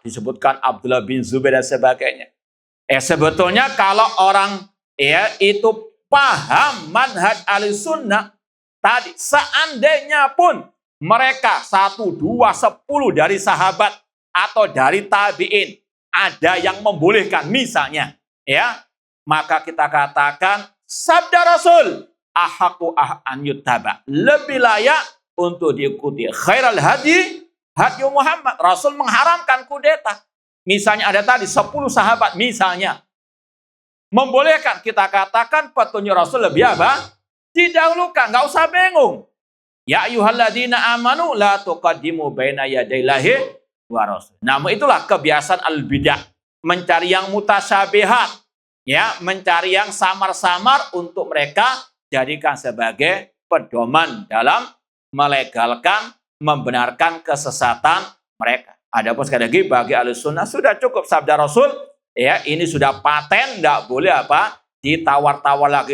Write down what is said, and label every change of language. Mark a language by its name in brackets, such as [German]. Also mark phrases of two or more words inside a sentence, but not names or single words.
[Indonesian] Disebutkan Abdullah bin Zubair dan sebagainya. Sebetulnya kalau orang itu paham [Arabic] منهج السنة [Indonesian] tadi, seandainya pun mereka 1, 2, 10 dari sahabat atau dari tabi'in ada yang membolehkan misalnya, maka kita katakan sabda Rasul [Arabic] أحق أن يتبع, [Indonesian] lebih layak untuk diikuti. [Arabic] خير الهدي محمد. [Indonesian] Rasul mengharamkan kudeta. Misalnya ada tadi 10 sahabat misalnya membolehkan, kita katakan petunjuk Rasul lebih didahulukan, nggak usah bingung. [Arabic] يا أيها الذين آمنوا لا تقدموا بين يدي الله ورسول. [Indonesian] Namun itulah kebiasaan al-bidah, mencari yang mutasyabihat, mencari yang samar-samar untuk mereka jadikan sebagai pedoman dalam melegalkan, membenarkan kesesatan mereka. Adapun sekali lagi bagi Ahlussunnah sudah cukup sabda Rasul, ini sudah paten, tidak boleh ditawar-tawar lagi.